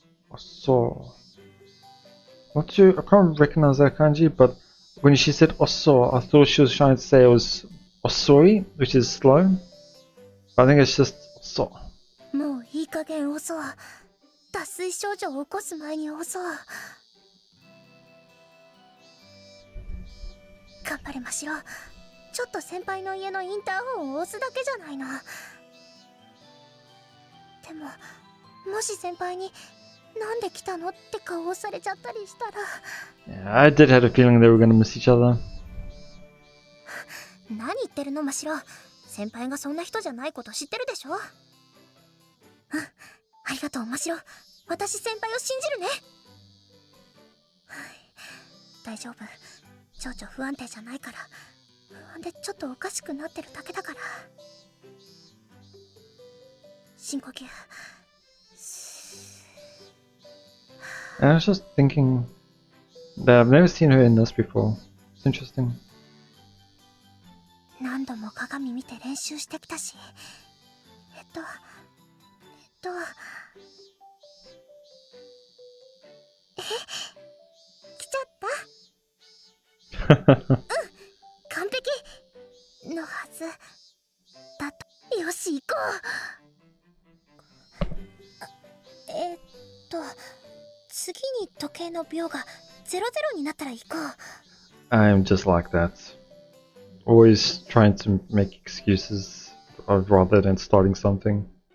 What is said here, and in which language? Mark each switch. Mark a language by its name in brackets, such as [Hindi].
[English] Also. Not too. I can't recognize that kanji, but when she said oso, I thought she was trying to say it was osoi, which is slow. But I think it's just oso. [Japanese] もういい加減遅う。脱水症状を起こす前に遅う。頑張れましろ。ちょっと先輩の家のインターホンを押すだけじゃないの。でももし先輩になんで来たのって顔をされちゃったりしたら。 [English] Yeah, I did have a feeling they were gonna miss each other. [Japanese] 何言ってるのましろ。先輩がそんな人じゃないこと知ってるでしょ。うん、ありがとうましろ。私先輩を信じるね。大丈夫。情緒不安定じゃないから。不安でちょっとおかしくなってるだけだから。深呼吸。 [English] And I was just thinking that I've never seen her in this before. It's interesting. [Japanese] 何度も鏡見て練習してきたし。来ちゃった。うん、完璧のはずだと。よし行こう。次に時計の秒が00になったら行こう。 [English] I'm just like that. Always trying to make excuses rather than starting something.